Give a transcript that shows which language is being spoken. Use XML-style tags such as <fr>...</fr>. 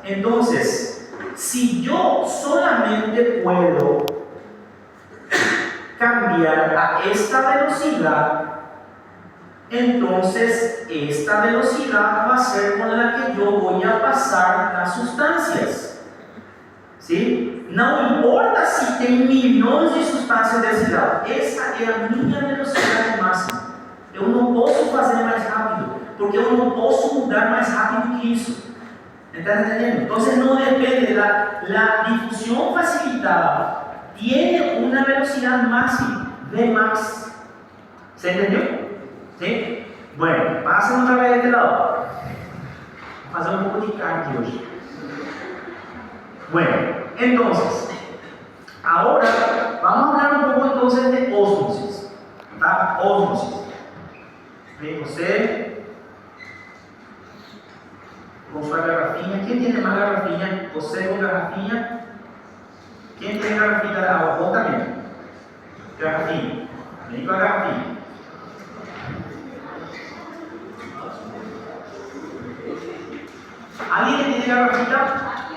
<es>Entonces, si yo solamente puedo cambiar a esta velocidad, entonces esta velocidad va a ser con la que yo voy a pasar las sustancias. ¿Sí? No importa si</es> <pt>tem milhões de sustancias desse lado, essa é a minha velocidade máxima. Eu não posso fazer mais rápido, porque eu não posso mudar mais rápido que isso.</pt> <es>¿Están entendiendo? Entonces no depende, la difusión facilitada tiene una velocidad máxima, Vmax. ¿Se entendió? ¿Sí? Bueno, pasen otra vez de este lado. Vamos a hacer un poco de cardio hoy. Bueno, entonces, ahora vamos a hablar un poco entonces de ósmosis. ¿Tá? Ósmosis.</es> <pt>Vem você</pt> <es>con su</es> <pt>garrafinha.</pt> <es>¿Quién tiene más garrafinha? ¿Você con garrafinha? ¿Quién tiene garrafita de agua? Vos también. Garrafinha. Vem con la garrafinha. ¿Alguien que tiene garrafita?</es>